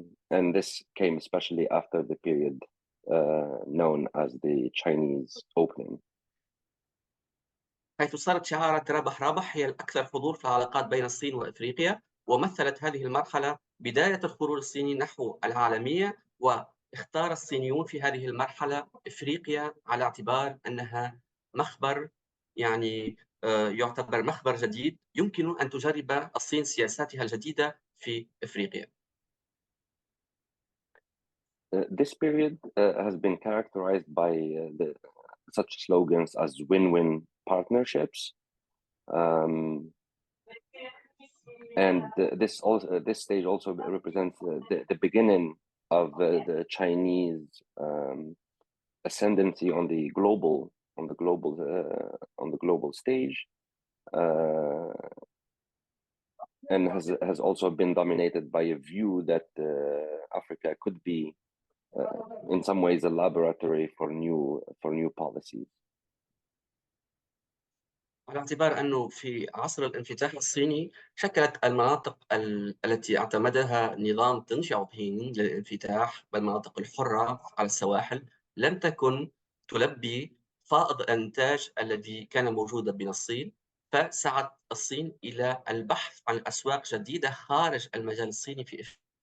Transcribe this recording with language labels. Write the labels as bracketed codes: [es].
[en] And this came especially after the period known as the Chinese opening. [ar] حيث صارت شعارات رابح رابح هي الأكثر حضور في العلاقات بين الصين وأفريقيا، ومثلت هذه المرحلة بداية الخروج الصيني نحو العالمية، واختار الصينيون في هذه المرحلة أفريقيا على اعتبار أنها مخبر، يعني يعتبر مخبر جديد يمكن أن تجرب الصين سياساتها الجديدة في أفريقيا. [en] This period has been characterized by such slogans as win-win partnerships, and this stage also represents the beginning of the Chinese ascendancy on the global stage, and has also been dominated by a view that Africa could be in some ways a laboratory for new policies. [ar] على اعتبار أنه في عصر الانفتاح الصيني شكلت المناطق التي اعتمدها نظام دeng xiaoping للانفتاح بالمناطق الحرة على السواحل لم تكن تلبي فائض الإنتاج الذي كان موجودا بين الصين، فسعت الصين إلى البحث عن أسواق جديدة خارج المجال الصيني في أفريقيا.